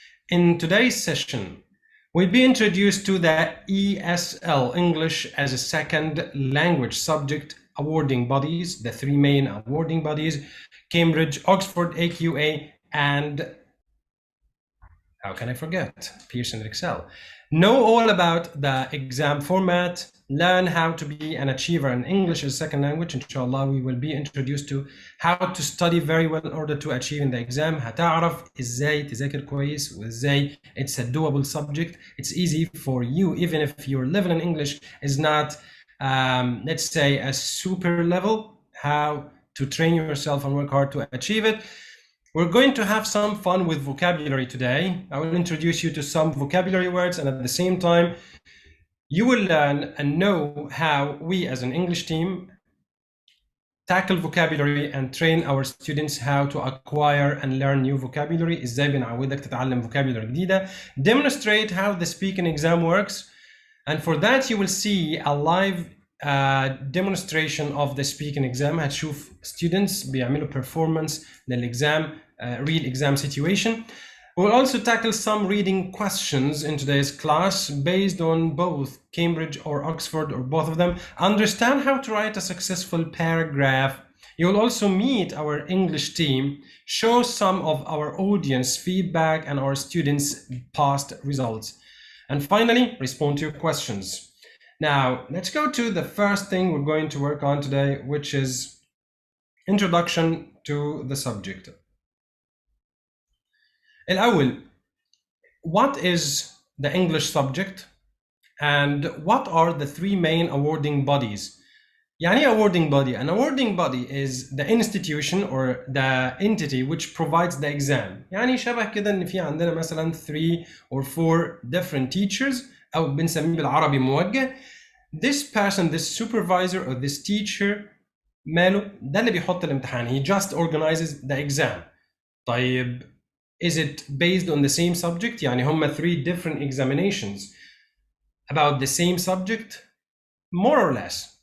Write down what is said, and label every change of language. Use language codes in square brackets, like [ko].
[en] In today's session, we'll be introduced to the ESL, English as a Second Language subject awarding bodies, the three main awarding bodies, Cambridge, Oxford, AQA, and how can I forget? Pearson Excel. Know all about the exam format, learn how to be an achiever in English as a second language. Inshallah, we will be introduced to how to study very well in order to achieve in the exam. [ar] هتعرف ازاي تذاكر كويس وازاي [en] it's a doable subject. It's easy for you, even if your level in English is not, let's say, a super level, how to train yourself and work hard to achieve it. We're going to have some fun with vocabulary today. I will introduce you to some vocabulary words, and at the same time, you will learn and know how we as an English team tackle vocabulary and train our students how to acquire and learn new vocabulary. [ar] ازاي بنعودك تتعلم vocabulary جديدة. [en] Demonstrate how the speaking exam works. And for that, you will see a live demonstration of the speaking exam. [ar] هتشوف students بيعملوا performance للexam, [en] real exam situation. We'll also tackle some reading questions in today's class based on both Cambridge or Oxford or both of them. Understand how to write a successful paragraph. You'll also meet our English team, show some of our audience feedback and our students' past results. And finally, respond to your questions. Now, let's go to the first thing we're going to work on today, which is introduction to the subject. الأول, what is the English subject and what are the three main awarding bodies? يعني awarding body? An awarding body is the institution or the entity which provides the exam. [ar] يعني شبه كده إن في عندنا مثلا [en] 3 or 4 different teachers [ar] أو بنسميه بالعربي موجه. [en] This person, this supervisor or this teacher [ar] ماله ده اللي بيحط الامتحان. [en] He just organizes the exam. طيب, is it based on the same subject? [ar] يعني هم [en] 3 different examinations about the same subject? More or less.